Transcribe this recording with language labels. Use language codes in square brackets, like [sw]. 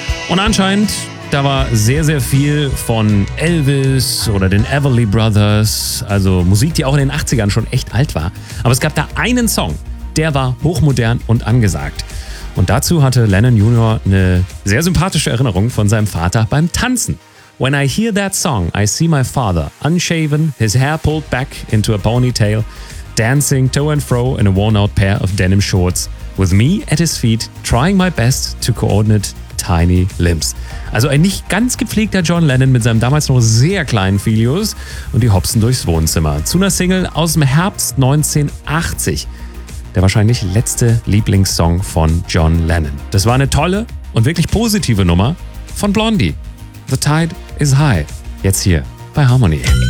[de] Und anscheinend, da war sehr, sehr viel von Elvis oder den Everly Brothers. Also Musik, die auch in den 80ern schon echt alt war. Aber es gab da einen Song, der war hochmodern und angesagt. Und dazu hatte Lennon Jr. eine sehr sympathische Erinnerung von seinem Vater beim Tanzen. [en] When I hear that song, I see my father, unshaven, his hair pulled back into a ponytail, dancing to and fro in a worn-out pair of denim shorts, with me at his feet, trying my best to coordinate tiny limbs. [de] Also ein nicht ganz gepflegter John Lennon mit seinem damals noch sehr kleinen Filius und die hopsen durchs Wohnzimmer. Zu einer Single aus dem Herbst 1980. Der wahrscheinlich letzte Lieblingssong von John Lennon. Das war eine tolle und wirklich positive Nummer von Blondie. The Tide is High. Jetzt hier bei Harmony.